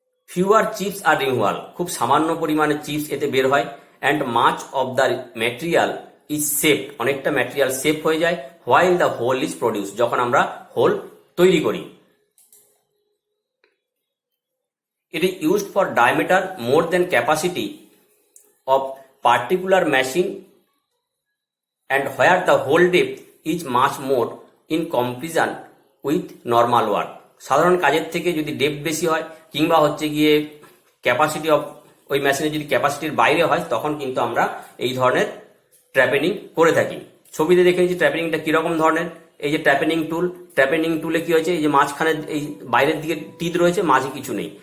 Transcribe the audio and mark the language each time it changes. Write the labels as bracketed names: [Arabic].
[Bangla] Fewer chips আর removal, খুব সামান্য পরিমাণে চিপস এতে বের হয়। [English] And much of the material is safe, অনেকটা material safe হয়ে যায়। While the hole is produce, যখন আমরা হোল তৈরি করি। It is used for diameter more than capacity of particular machine and where the hole depth is much more in comparison with normal work. [Bangla] সাধারণ কাজের থেকে যদি ডেপথ বেশি হয় কিংবা হচ্ছে গিয়ে ক্যাপাসিটি অফ ওই মেশিনের যদি ক্যাপাসিটির বাইরে হয়, তখন কিন্তু আমরা এই ধরনের ট্র্যাপেনিং করে থাকি। ছবিতে দেখে নিচ্ছি ট্র্যাপেনিংটা কিরকম ধরনের। এই যে ট্র্যাপেনিং টুলে কি হয়েছে, এই যে মাঝখানে এই বাইরের দিকে টিথ রয়েছে, মাঝে কিছু নেই।